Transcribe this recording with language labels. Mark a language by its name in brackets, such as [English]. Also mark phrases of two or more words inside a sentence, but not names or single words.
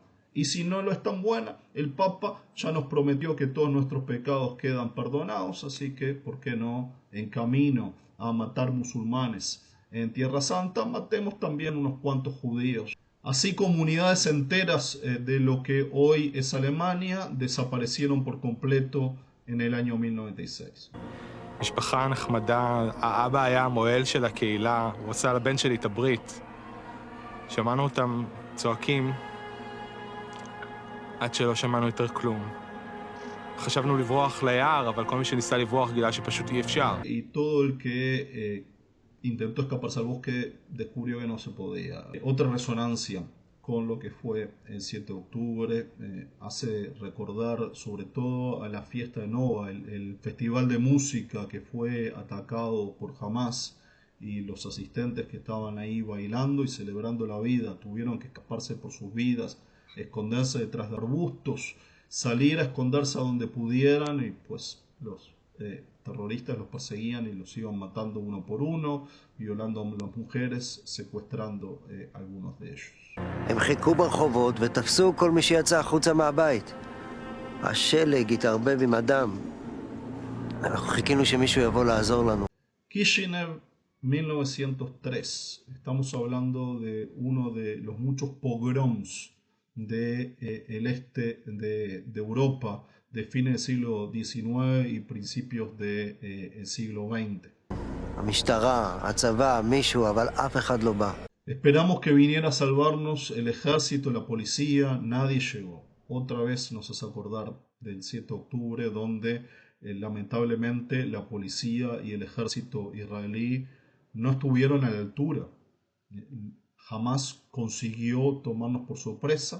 [Spanish] Y si no lo es tan buena, el Papa ya nos prometió que todos nuestros pecados quedan perdonados, así que, ¿por qué no? En camino a matar musulmanes en Tierra Santa, matemos también unos cuantos judíos. Así comunidades enteras de lo que hoy es Alemania desaparecieron por completo en el año 1096. [Hebrew] משפחה נחמדה, האבא היה המוהל של הקהילה, הוא עשה לבן שלי את הברית. שמענו אותם צועקים עד שלא שמענו יותר כלום. חשבנו לברוח ליער, אבל כל מי שניסה לברוח גילה שפשוט אי אפשר. [Spanish] Y todo el que intentó escaparse al bosque descubrió que no se podía. Otra resonancia con lo que fue el 7 de octubre hace recordar sobre todo a la fiesta de Nova, el festival de música que fue atacado por Hamas, y los asistentes que estaban ahí bailando y celebrando la vida tuvieron que escaparse por sus vidas, esconderse detrás de arbustos, salir a esconderse a donde pudieran, y pues los terroristas los perseguían y los iban matando uno por uno, violando a las mujeres, secuestrando algunos de ellos. [Hebrew] הם חיכו ברחובות ותפסו כל מי שיצא החוצה מהבית. השלג התערבב עם הדם. אנחנו חיכינו שמישהו יבוא לעזור לנו. [Spanish] Kishinev, 1903. Estamos hablando de uno de los muchos pogroms del este de Europa de fines del siglo XIX y principios del siglo XX. [Hebrew] המשטרה, הצבא, מישהו, אבל אף אחד לא בא. [Spanish] Esperamos que viniera a salvarnos el ejército, la policía, nadie llegó. Otra vez nos hace acordar del 7 de octubre, donde lamentablemente la policía y el ejército israelí no estuvieron a la altura. Jamás consiguió tomarnos por sorpresa.